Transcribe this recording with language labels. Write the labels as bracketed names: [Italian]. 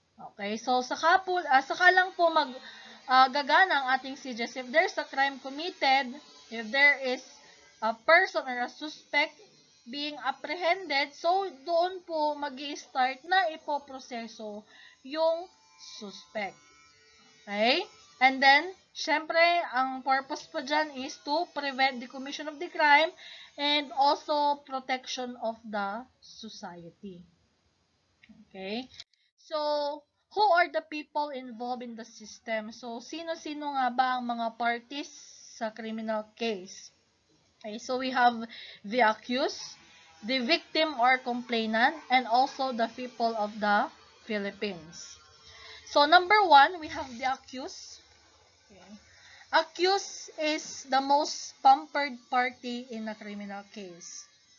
[English] Okay, so [Filipino] saka lang po gagana ang ating CJS [English] if there's a crime committed, if there is a person or a suspect being apprehended, so [Filipino] doon po magi-start na ipoproseso yung suspect. [English] Okay? And then, syempre, [Filipino] ang purpose po dyan [English] is to prevent the commission of the crime and also protection of the society. Okay? So, who are the people involved in the system? [Filipino] So, sino-sino nga ba ang mga parties sa criminal case? [English] Okay, so we have the accused, the victim or complainant, and also the people of the Philippines. So, number 1, we have the accused. Okay. Accused is the most pampered party in a criminal case.